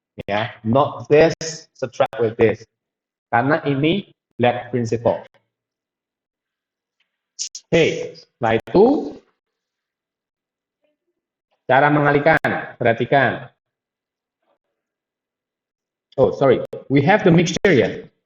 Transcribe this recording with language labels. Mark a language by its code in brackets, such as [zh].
[en] Ya, not this, subtract with this. [id] Karena ini Black principle. Oke, setelah itu cara mengalihkan, perhatikan. [en] Oh, sorry, we have the mixture ya.